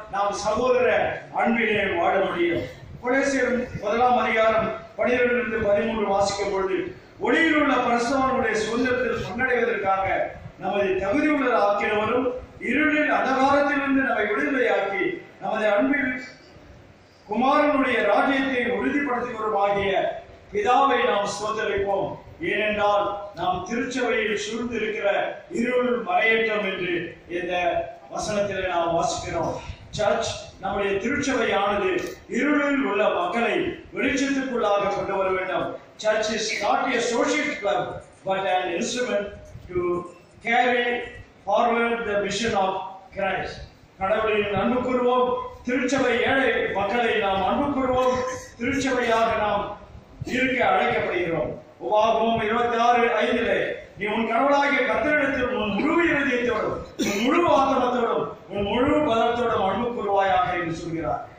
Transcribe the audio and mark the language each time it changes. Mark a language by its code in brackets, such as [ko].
[ta] நாம் சகோதர அன்பிலே வாழ முடியும். கொலோசியர் 1ஆம் அதிகாரம் 12-13 வாசிக்கும் பொழுது, ஒளியில் உள்ள பரிசுத்தவான்களுடைய சுதந்திரத்தில் பங்கடைவதற்காக நமது தகுதியுள்ள ஆக்கினவரும் இருளில் அந்தகாரத்திலிருந்து நம்மை விடுதலையாக்கி நமது அன்பில் குமாரனுடைய ராஜ்யத்தை உறுதிப்படுத்துவருமாகிய பிதாவை நாம் ஸ்தோத்திரிப்போம். ஏனென்றால் நாம் திருச்சபையில் சூழ்ந்து இருக்கிற இருள் மறையட்டும் என்று இந்த வசனத்திலே நாம் வாசிக்கிறோம். சர்ச் நம்முடைய திருச்சபையானது இருளில் உள்ள மக்களை வெளிச்சத்துக்குள்ளாக கொண்டு வர வேண்டும். [en] Church is not a social club but an instrument to carry forward the mission of Christ. [ta] கடவுளின் அன்பு கூறுவோம். திருச்சபை ஏழை மக்களை நாம் அன்பு கூறுவோம். திருச்சபையாக நாம் இருக்க அழைக்கப்படுகிறோம். உபாகமம் 26:5 நீ உன் கடவுளாகிய கர்த்தரிடத்தில் உன் முழு இருதயத்தோடும் உன் முழு ஆத்மத்தோடும் உன் முழு பலத்தோடும் அன்பு கூறுவாயாக என்று சொல்கிறார்.